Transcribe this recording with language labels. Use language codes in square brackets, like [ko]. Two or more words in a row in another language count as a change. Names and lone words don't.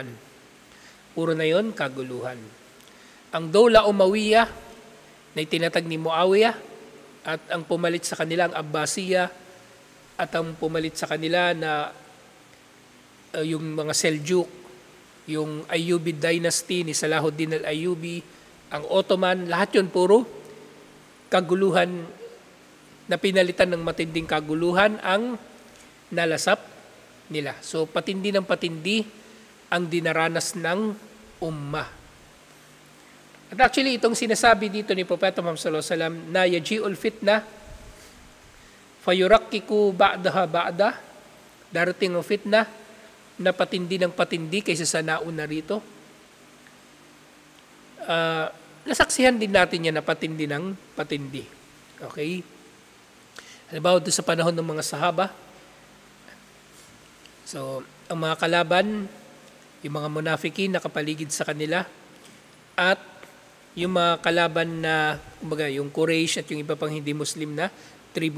[tl] Puro na yun kaguluhan. Ang Dawla Umayyah na itinatag ni Muawiyah at ang pumalit sa kanila ang Abbasiyah at ang pumalit sa kanila na yung mga Seljuk, yung Ayyubid dynasty ni Salahuddin al-Ayyubi, ang Ottoman, lahat yun puro kaguluhan na pinalitan ng matinding kaguluhan ang nalasap nila. So patindi ng patindi ang dinaranas ng ummah. At actually itong sinasabi dito ni Propeta Muhammad [ar] صلى الله عليه وسلم [tl] na [ar] يجيء الفتنة فيرقق بعضها بعضا, [tl] darating ang fitna na patindi ng patindi kaysa sa nauna rito. Nasaksihan din natin yan na patindi ng patindi. Okay? Halimbawa doon sa panahon ng mga sahaba, so ang mga kalaban, yung mga munafikin na kapaligid sa kanila, at yung mga kalaban na, kumbaga, yung Quraysh at yung iba pang hindi Muslim na tribo.